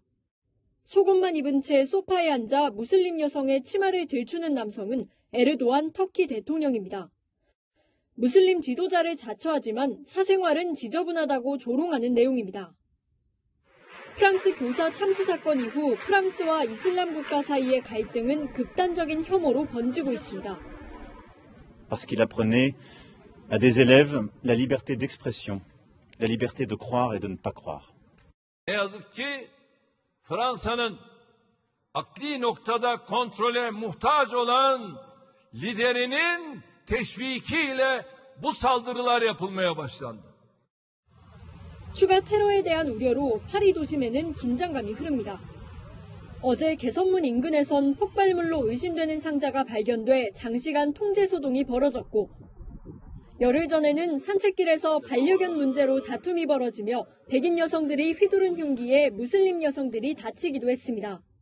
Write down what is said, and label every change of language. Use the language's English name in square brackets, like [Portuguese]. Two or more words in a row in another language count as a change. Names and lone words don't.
[Korean] 속옷만 입은 채 소파에 앉아 무슬림 여성의 치마를 들추는 남성은 에르도안 터키 대통령입니다. 무슬림 지도자를 자처하지만 사생활은 지저분하다고 조롱하는 내용입니다. 프랑스 교사 참수 사건 이후 프랑스와 이슬람 국가 사이의 갈등은 극단적인 혐오로 번지고 있습니다. [French] Parce qu'il apprenait à des élèves la liberté d'expression, la liberté de croire et de ne pas croire. [Turkish] Ne yazık ki Fransa'nın akli noktada kontrole muhtaç olan liderinin teşvikiyle bu saldırılar yapılmaya başlandı. [Korean] 추가 테러에 대한 우려로 파리 도심에는 긴장감이 흐릅니다. 어제 개선문 인근에선 폭발물로 의심되는 상자가 발견돼 장시간 통제 소동이 벌어졌고, 열흘 전에는 산책길에서 반려견 문제로 다툼이 벌어지며 백인 여성들이 휘두른 흉기에 무슬림 여성들이 다치기도 했습니다.